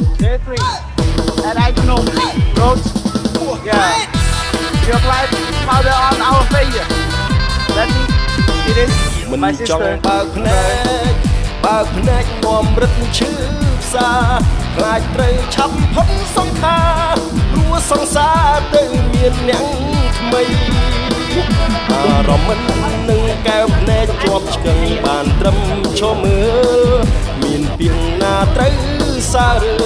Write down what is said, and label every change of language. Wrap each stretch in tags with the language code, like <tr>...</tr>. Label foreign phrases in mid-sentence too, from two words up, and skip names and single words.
<en>Jeffrey and I know Rose. Yeah. You applied powder on our face. Let me see this.</en> <km>មិន</km> <en>My</en> <km>ចង់</km> <en>sister.</en> <km>បើកភ្នែកនាំរឹតឈឺផ្សាខ្លាចត្រូវឆាប់ផុតសង្ខារព្រោះសង្សារទៅមានអ្នកថ្មីអារម្មណ៍មិននឹងកែវភ្នែកជាប់ឆ្កឹងបានត្រឹមឈរមើលមានពីងណាត្រូវសារ</km>